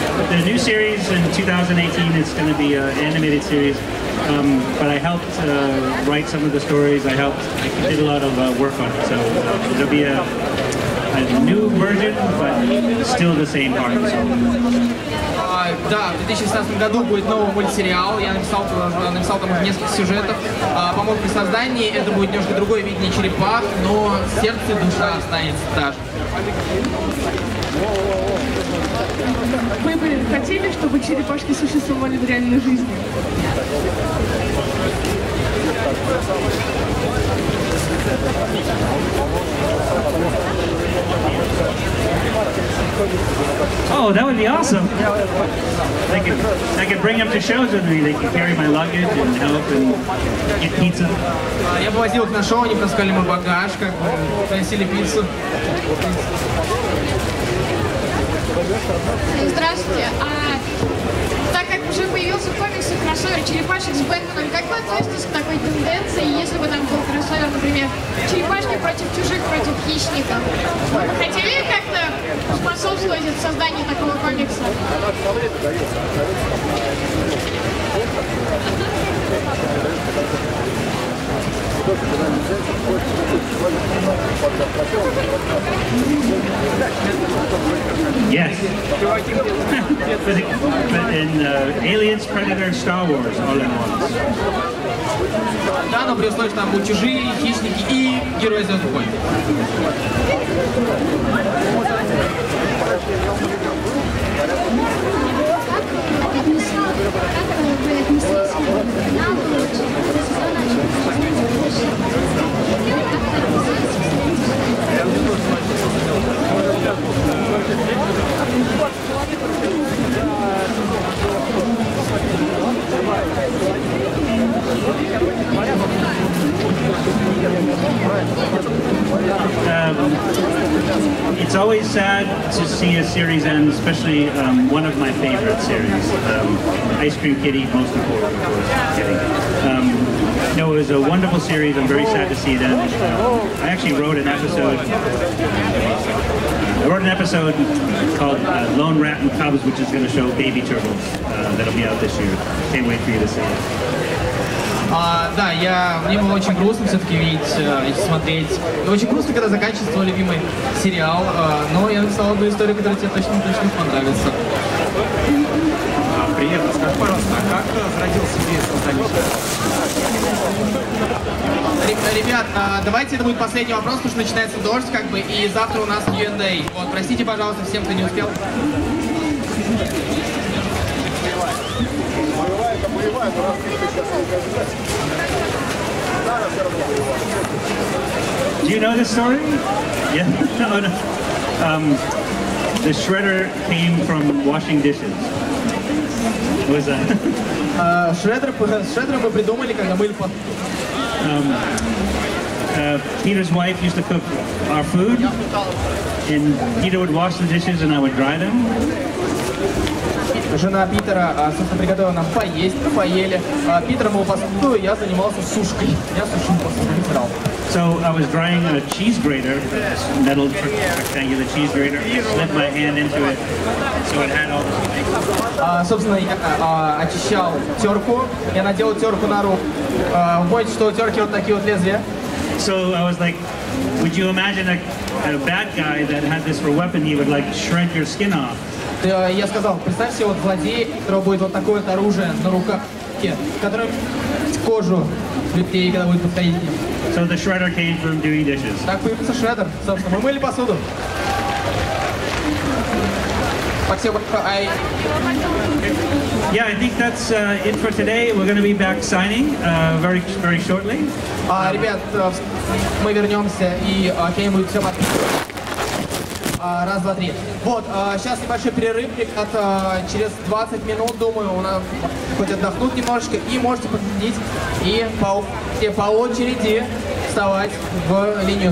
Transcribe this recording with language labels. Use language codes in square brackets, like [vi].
[en] The new series in 2018 is going to be an animated series, but I helped write some of the stories. I did a lot of work on it, so it'll be a new version, but still the same part. [ru] Да, в 2016 году будет новый мультсериал. Я написал там уже несколько сюжетов. Помог при создании. Это будет немножко другое видение черепах, но сердце и душа останется та же. Вы бы хотели, чтобы черепашки существовали в реальной жизни? [en] Oh, that would be awesome! I could bring them to shows with me. They could carry my luggage and help and get pizza. [ru] Я бы возил их на шоу, они таскали мой багаж, как бы приносили пиццу. Здравствуйте. Так как уже появился комикс и кроссовер черепашек с Бэтменом, как вы относитесь к такой тенденции, если бы там был кроссовер, например, черепашки против чужих, против хищников? Вы бы хотели как-то способствовать в создании такого комикса? [en] Yes. But in Aliens, Predator, Star Wars, all in once. [ru] Да, но при условии, что там будут чужие, хищники и герои Звездных войн. [en] It's always sad to see a series end, especially one of my favorite series, Ice Cream Kitty, most important, of course. Kidding. No, it was a wonderful series. I'm very sad to see it end. I actually wrote an episode. I wrote an episode called Lone Rat and Cubs, which is going to show baby turtles. That'll be out this year. Can't wait for you to see it. [ru] Да, мне было очень грустно все-таки видеть и смотреть. Очень грустно, когда заканчивается твой любимый сериал, но я написал одну историю, которая тебе точно понравится. Привет, скажи, пожалуйста, а как зародился идея создания? Ребят, давайте это будет последний вопрос, потому что начинается дождь, как бы, и завтра у нас Q&A. Вот, простите, пожалуйста, всем, кто не успел. [en] Do you know this story? Yeah. No. The shredder came from washing dishes. What was that? [ru] Шреддера мы придумали, когда мыли посуду. [en] Peter's wife used to cook our food, and Peter would wash the dishes and I would dry them. [ru] Жена Питера, собственно, приготовила нам поесть, мы поели. Питер мыл посуду, я занимался сушкой. Я сушил посуду, вытирал. [en] So I was drying a cheese grater, metal rectangular cheese grater, slipped my hand into it, so it had all the... [ru] Собственно, я очищал терку, я надел терку на руку. Помните, что у терки вот такие вот лезвия? [en] So I was like, would you imagine a bad guy that had this for a weapon, he would like shred your skin off? [ru] Я сказал, представь себе вот злодей, у которого будет вот такое вот оружие на руках, которое кожу людей, когда будет подходить к ним. [en] So the shredder came from doing dishes. [ru] Так появился шредер. Собственно, мы мыли посуду. Спасибо. [en] Yeah, I think that's it for today. We're going to be back signing very shortly. [ru] Ребят, мы вернемся и Кенни-будет все подписывать. Раз, два, три. Вот, сейчас небольшой перерыв, ребят, через 20 минут, думаю, у нас хоть отдохнут немножечко, и можете подходить и по очереди вставать в линию.